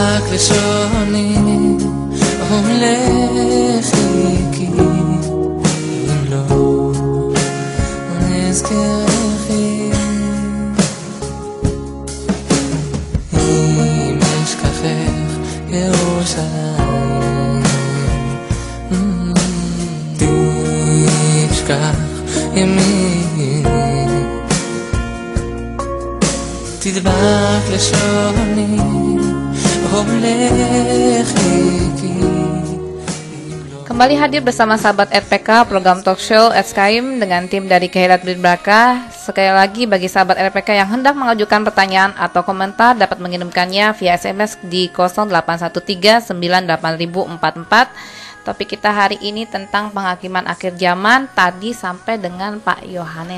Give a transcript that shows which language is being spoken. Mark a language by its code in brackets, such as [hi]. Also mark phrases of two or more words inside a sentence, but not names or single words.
[he] לשוני ולחיכי אם לא נזכרכי אם אשכחך ירושלים תשכח ימיני תדבק לשוני [id] Kembali hadir bersama sahabat RPK program [en] talk show [id] SKIM dengan tim dari Kehilat Berkah. Sekali lagi bagi sahabat RPK yang hendak mengajukan pertanyaan atau komentar dapat mengirimkannya via SMS di 0813 98044. Topik kita hari ini tentang penghakiman akhir zaman, tadi sampai dengan Pak Yohanes.